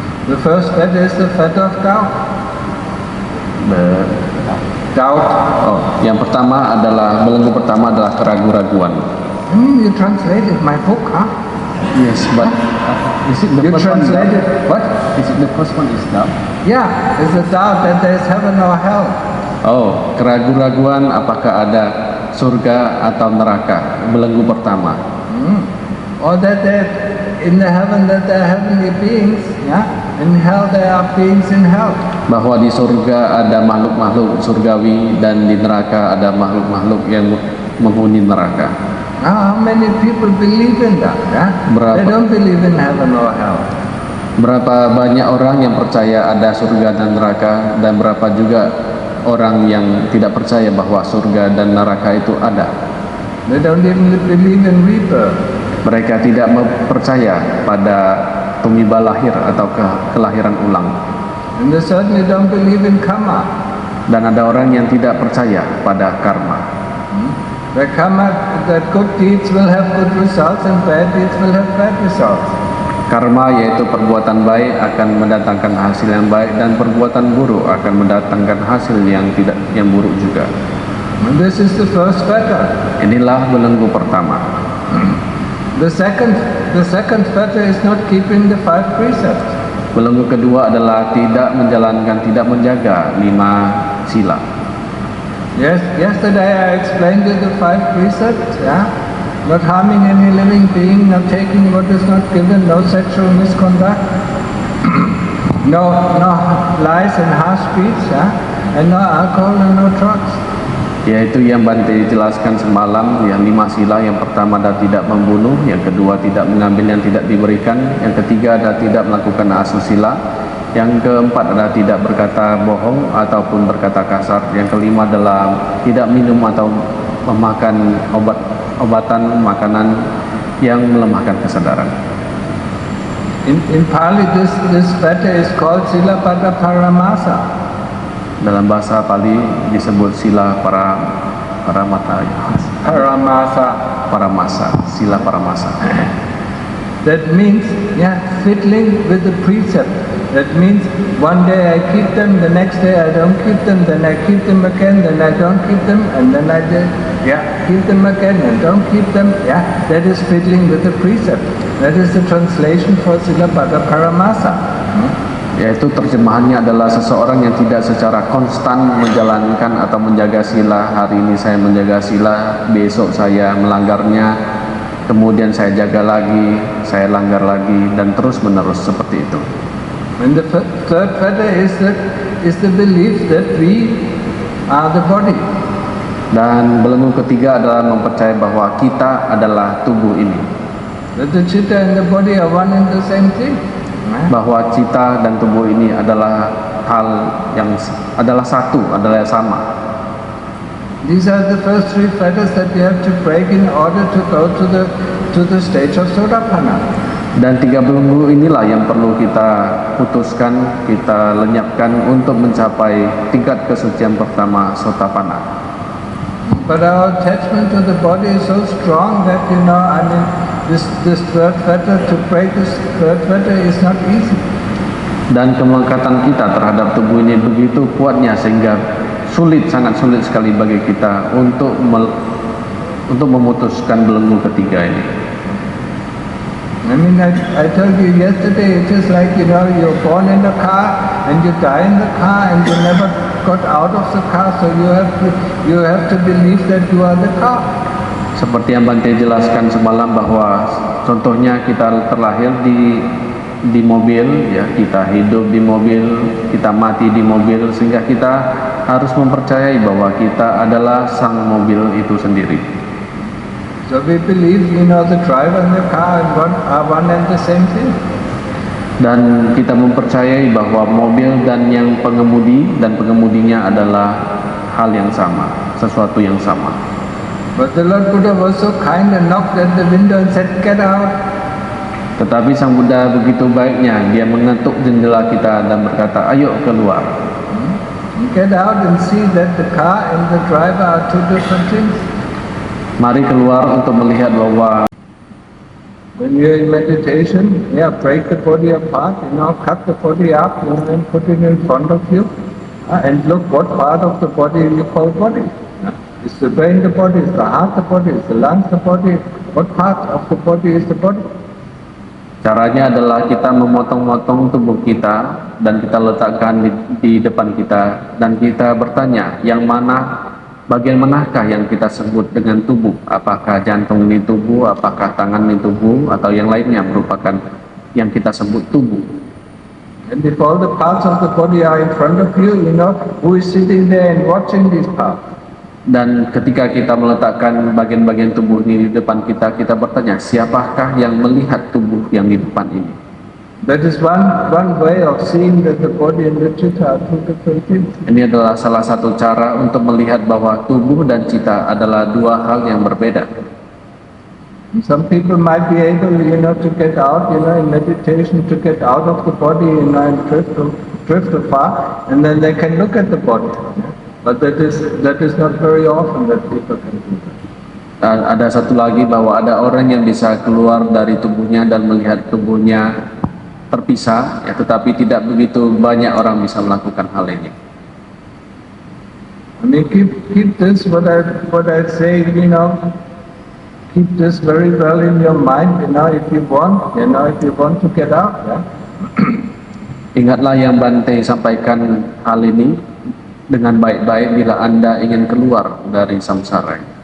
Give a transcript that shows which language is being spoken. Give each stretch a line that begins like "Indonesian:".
English: The first fetter is the fetter of doubt. Doubt.
Indonesian: Yang pertama adalah belenggu pertama adalah keraguan-raguan.
English: You translated my book, Yes, but is it the You first one? translated what? Is it the first one is doubt? It's the doubt that there is heaven or hell.
Indonesian: Keraguan-raguan apakah ada surga atau neraka, belenggu pertama.
English: Or that in the heaven that there are heavenly beings, in hell there are beings in hell.
Indonesian: Bahwa di surga ada makhluk-makhluk surgawi dan di neraka ada makhluk-makhluk yang menghuni neraka.
English: How many people believe in that? They don't believe in heaven or hell.
Indonesian: Berapa banyak orang yang percaya ada surga dan neraka, dan berapa juga orang yang tidak percaya bahwa surga dan neraka itu ada.
English: They don't even believe in rebirth.
Indonesian: Mereka tidak percaya pada tumiba lahir atau kelahiran ulang.
English: And they certainly don't believe in karma.
Indonesian: Dan ada orang yang tidak percaya pada karma.
English: The karma, that good deeds will have good results and bad deeds will have bad results.
Indonesian: Karma yaitu perbuatan baik akan mendatangkan hasil yang baik, dan perbuatan buruk akan mendatangkan hasil yang buruk juga.
English: And this is the first fetter.
Indonesian: Inilah belenggu pertama.
English: The second fetter is not keeping the 5 precepts.
Indonesian: Belenggu kedua adalah tidak menjaga 5 sila.
English: Yes, yesterday I explained you the 5 precepts, not harming any living being, not taking what is not given, no sexual misconduct, no lies and harsh speech, and no alcohol and no drugs.
Indonesian: Yaitu yang Bante jelaskan semalam, yang 5 sila. Yang pertama adalah tidak membunuh, yang kedua tidak mengambil yang tidak diberikan, yang ketiga adalah tidak melakukan asusila, yang keempat adalah tidak berkata bohong ataupun berkata kasar, yang kelima adalah tidak minum atau memakan obatan makanan yang melemahkan kesadaran.
English: In Pali, this fetter is called Silapada Paramasa.
Indonesian: Dalam bahasa Pali disebut sila paramata, paramasa. paramasa, sila paramasa.
English: That means, fiddling with the precept. That means one day I keep them, the next day I don't keep them, then I keep them again, then I don't keep them, and then I keep them again and don't keep them. That is fiddling with the precept. That is the translation for Silabbata Paramasa.
Indonesian: Yaitu terjemahannya adalah seseorang yang tidak secara konstan menjalankan atau menjaga sila. Hari ini saya menjaga sila, besok saya melanggarnya, kemudian saya jaga lagi, saya langgar lagi, dan terus menerus seperti itu.
English: And the third fetter is the belief that we are the body.
Indonesian: Dan belenggu ketiga adalah mempercayai bahwa kita adalah tubuh ini,
English: That the chitta and the body are one and the same thing.
Indonesian: bahwa cita dan tubuh ini adalah hal yang adalah satu, adalah sama.
English: These are the first three fetters that we have to break in order to go to the stage of Sotapanna.
Indonesian: Dan tiga belenggu inilah yang perlu kita putuskan, kita lenyapkan untuk mencapai tingkat kesucian pertama, Sotapanna.
English: But our attachment to the body is so strong that this third fetter, to break this third fetter is not easy.
Indonesian: Dan kemelekatan kita terhadap tubuh ini begitu kuatnya sehingga sangat sulit sekali bagi kita untuk memutuskan belenggu ketiga ini.
English: I told you yesterday, it is like, you're born in the car and you die in the car and you never got out of the car, so you have to believe that you are the car.
Indonesian: Seperti yang Bante jelaskan semalam bahwa contohnya kita terlahir di mobil, ya, kita hidup di mobil, kita mati di mobil, sehingga kita harus mempercayai bahwa kita adalah sang mobil itu sendiri.
English: So we believe, the driver and the car are one and the same thing.
Indonesian: Dan kita mempercayai bahwa mobil dan yang pengemudi dan pengemudinya adalah hal yang sama, sesuatu yang sama.
English: But the Lord Buddha was so kind and knocked at the window and said, "Get out."
Indonesian: Tetapi Sang Buddha begitu baiknya, dia mengetuk jendela kita dan berkata, "Ayo keluar."
English: Get out and see that the car and the driver are two different things.
Indonesian: Mari keluar untuk melihat bahwa
English: when you're in meditation, break the body apart, cut the body up, and put it in front of you, and look what part of the body you call body. Is the brain the body? Is the heart the body? Is the lungs the body? What part of the body is the body?
Indonesian: Caranya adalah kita memotong-motong tubuh kita dan kita letakkan di depan kita dan kita bertanya, yang mana, bagian manakah yang kita sebut dengan tubuh? Apakah jantung ini tubuh, apakah tangan ini tubuh, atau yang lainnya merupakan yang kita sebut tubuh?
English: And if all the parts of the body are in front of you, who is sitting there and watching these parts?
Indonesian: Dan ketika kita meletakkan bagian-bagian tubuh ini di depan kita, kita bertanya, siapakah yang melihat tubuh yang di depan ini?
English: That is one way of seeing that the body and the citta are two different things.
Indonesian: Ini adalah salah satu cara untuk melihat bahwa tubuh dan cita adalah dua hal yang berbeda.
English: Some people might be able, to get out, in meditation, to get out of the body, and drift afar, and then they can look at the body. But that is not very often that people can do that.
Indonesian: Ada satu lagi bahwa ada orang yang bisa keluar dari tubuhnya dan melihat tubuhnya terpisah, tetapi tidak begitu banyak orang bisa melakukan hal ini.
English: Keep this what I say, keep this very well in your mind, if you want to get out.
Indonesian: Ingatlah yang Bante sampaikan hal ini dengan baik-baik bila Anda ingin keluar dari samsara.